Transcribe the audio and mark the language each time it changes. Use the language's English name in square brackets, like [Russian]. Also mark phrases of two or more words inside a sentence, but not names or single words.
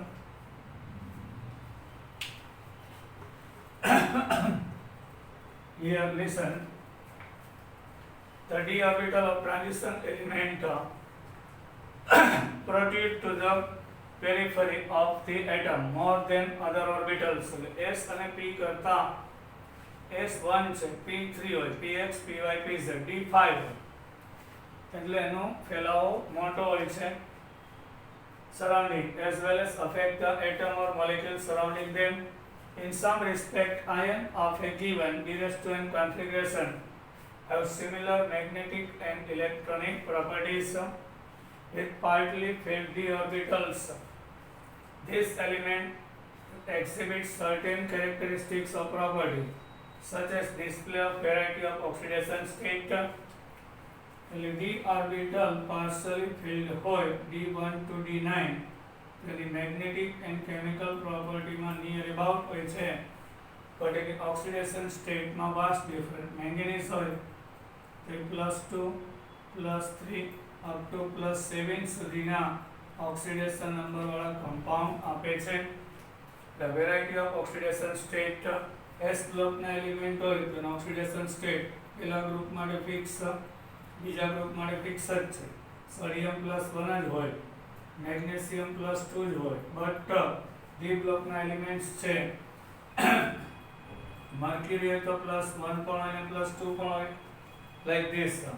[English] Here listen. The d orbital of transition element protrude to the periphery of the atom more than other orbitals. [Gujarati] S અને p કરતા S1 છે, P3 હોય, Px, Py, Pz, D5 હોય. એટલે એનો ફેલાવો મોટો હોય છે. [English] Surrounding as well as affect the atom or molecule surrounding them. In some respect, ion of a given d(n) configuration have similar magnetic and electronic properties with partly filled d orbitals. This element exhibits certain characteristics of property, such as display of variety of oxidation state. d orbital partially filled હોય d1 to d9, the magnetic and chemical property માં near about [Gujarati] હોય છે, [English] but in oxidation state માં vast different. [Gujarati] Manganese હોય તો +2, +3 [English] up to [Gujarati] +7 સુધીના [English] oxidation number [Gujarati] વાળા compound આપે છે. [English] The variety of oxidation state S group [Gujarati] ના element હોય તો oxidation state પેલા ગ્રુપ માટે ફિક્સ, બીજા ગ્રુપ માટે ફિક્સ જ છે. સોડિયમ +1 જ હોય, મેગ્નેશિયમ +2 જ હોય, [English] But D block [Gujarati] ના એલિમેન્ટ્સ છે મર્ક્યુરી હોય તો +1 પણ હોય અને +2 પણ હોય, [English] like this.